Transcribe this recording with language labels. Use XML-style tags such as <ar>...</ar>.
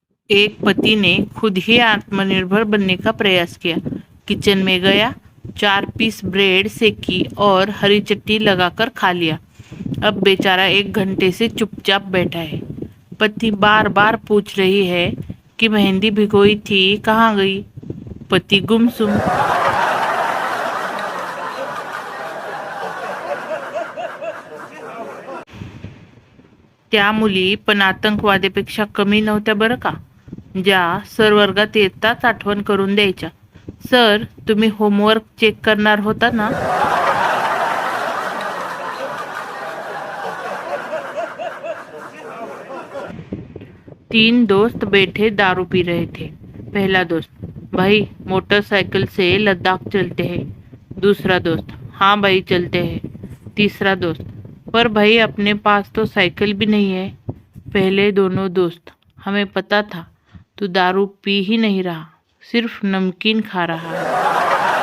<hi>एक पति ने खुद ही आत्मनिर्भर बनने का प्रयास किया. किचन में गया, 4 पीस ब्रेड सेकी और हरी चटनी लगाकर खा लिया. अब बेचारा 1 घंटे से चुपचाप बैठा है. पति बार बार पूछ रही है कि मेहंदी भिगोई थी, कहाँ गई? पति गुमसुम.</hi> <mr>त्या मुली पण आतंकवाद्यापेक्षा कमी नव्हत्या बरं का, ज्या सर वर्गात येताच आठवण करून द्यायच्या, सर तुम्ही होमवर्क चेक करणार होता ना.</mr> <hi>तीन दोस्त बैठे दारू पी रहे थे. पहला दोस्त: भाई मोटरसाइकिल से लद्दाख चलते हैं. दूसरा दोस्त: हाँ भाई चलते हैं. तीसरा दोस्त: पर भाई अपने पास तो साइकिल भी नहीं है. पहले दोनों दोस्त: हमें पता था तू दारू पी ही नहीं रहा, सिर्फ नमकीन खा रहा है.</hi>